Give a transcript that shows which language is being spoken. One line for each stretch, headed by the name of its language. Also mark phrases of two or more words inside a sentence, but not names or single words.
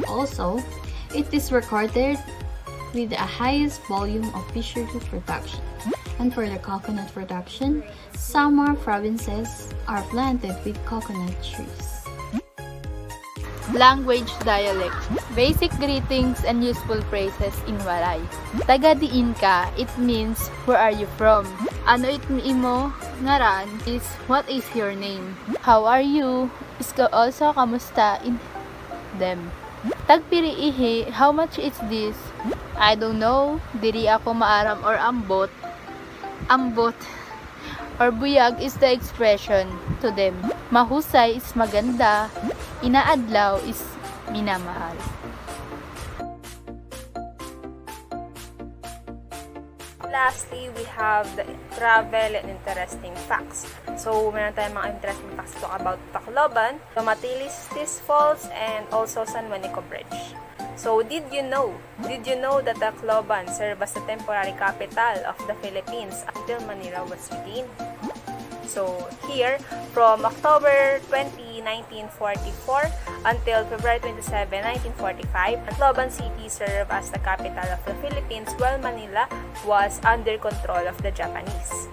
English: Also, it is recorded with the highest volume of fishery production. And for the coconut production, Samar provinces are planted with coconut trees. Language dialect. Basic greetings and useful phrases in Waray.
Waray: Taga-diin ka,
English: it means where are you from?
Waray: Ano it imo ngaran
English: is what is your name? How are you? Is also kamusta in them. Tagpiriihi, how much is this? I don't know,
Waray: diri ako maaram or ambot.
English: Ambot or buyag is the expression to them.
Filipino: Mahusay is maganda. Inaadlaw is minamahal.
English: Lastly, we have the travel and interesting facts. So,
Filipino: meron tayong mga
English: interesting facts to talk about Tacloban, the Matilistis Falls, and also San Juanico Bridge. So, did you know that Tacloban served as the temporary capital of the Philippines until Manila was regained? So, here, from October 20, 1944 until February 27, 1945, Tacloban City served as the capital of the Philippines while Manila was under control of the Japanese.